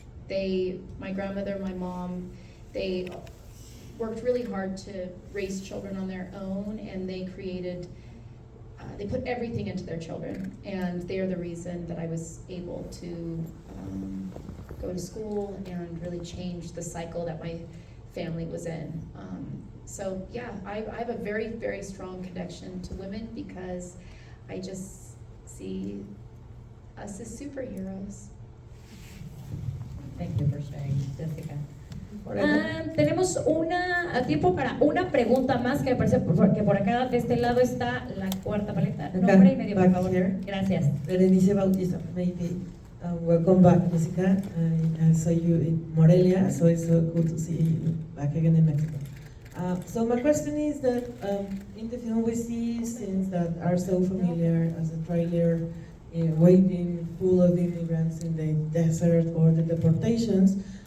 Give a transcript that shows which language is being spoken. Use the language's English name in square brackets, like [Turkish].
[English] My grandmother, my mom, they worked really hard to raise children on their own, and they put everything into their children, and they're the reason that I was able to go to school and really change the cycle that my family was in. So yeah, I have a very, very strong connection to women because I just see us as superheroes. Thank you for sharing, Jessica. [Spanish] Tenemos tiempo para una pregunta más que me parece que por acá de este lado está la cuarta paleta. Nombre y medio, por favor. Gracias. [English] Berenice Bautista, maybe. Welcome back, Jessica. I saw you in Morelia, so it's so good to see you back again in Mexico. So my question is that in the film we see scenes that are so familiar as a trailer, waiting full of immigrants in the desert or the deportations.